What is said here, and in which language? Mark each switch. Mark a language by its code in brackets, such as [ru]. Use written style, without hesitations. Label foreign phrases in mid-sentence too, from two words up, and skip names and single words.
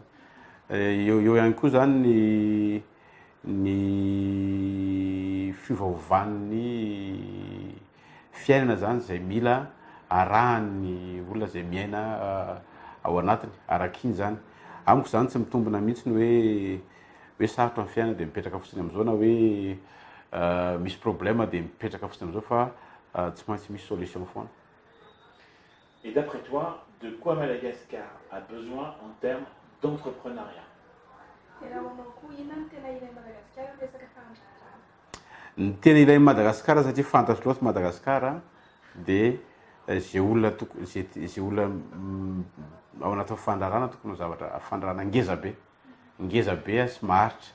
[mg] Eo ihany koa zany ny fiovaovan'ny fiainana zany zay mila arahan'ny olona zay miaina ao anatiny, arak'iny zany. Amiko zany tsy mitombina mihitsy ny hoe sarotra ny fiainana de mipetraka fotsiny am'izao, na hoe misy problème de mipetraka fotsiny am'izao, fa tsy maintsy misy solution foana. [fr] Et d'après toi, de quoi Madagascar a besoin en termes d'entrepreneuriat? [mg] Ny tena ilain'i Madagasikara satria fantatro loatra Madagasikara de zay olona zay olona ao anaty fandrarana tokony zavatra fandrarana ngeza be sy maharitra.